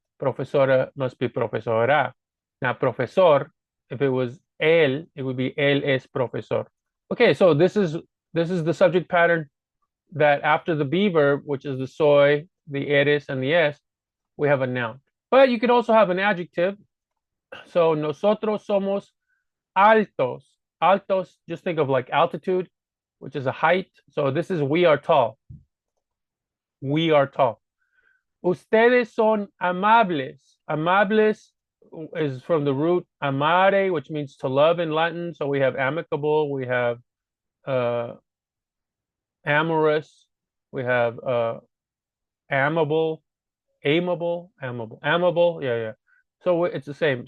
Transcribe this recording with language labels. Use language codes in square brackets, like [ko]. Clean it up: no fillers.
[en] Profesora must be profesora. Now, profesor, if it was él, it would be [es] él es profesor. [en] Okay, so this is the subject pattern that after the be verb, which is the soy, the eres, and the es, we have a noun. But you could also have an adjective. [es] So nosotros somos altos. [en] Altos, just think of like altitude, which is a height. So this is we are tall. We are tall. [es] Ustedes son amables. [en] Amables is from the root amare, which means to love in Latin. So we have amicable, we have uh, amorous, we have amable, amable. Yeah, yeah. So it's the same.